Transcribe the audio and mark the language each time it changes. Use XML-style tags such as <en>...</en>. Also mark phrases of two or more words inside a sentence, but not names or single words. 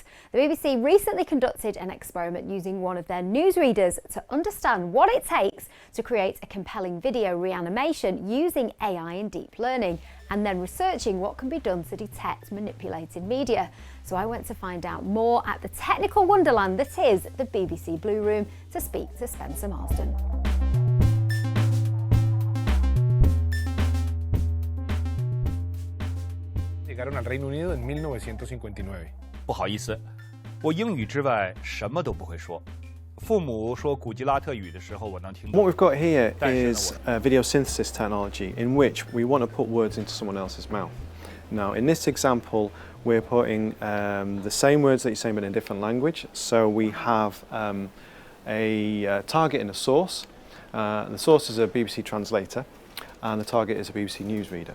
<en>The BBC recently conducted an experiment using one of their newsreaders to understand what it takes to create a compelling video reanimation using AI and deep learning, and then researching what can be done to detect manipulated media. So I went to find out more at the technical wonderland that is the BBC Blue Room to speak to Spencer Marsden.</en> <es>Llegaron al Reino Unido en 1959.</es> <zh>不好意思，我英语之外什么都不会说。父母说古吉拉特语的时候，我能听懂。</zh> <en>What we've got here is video synthesis technology in which we want to put words into someone else's mouth. Now, in this example, we're putting the same words that you're saying but in a different language. So we have a target and a source. And the source is a BBC translator, and the target is a BBC newsreader.</en>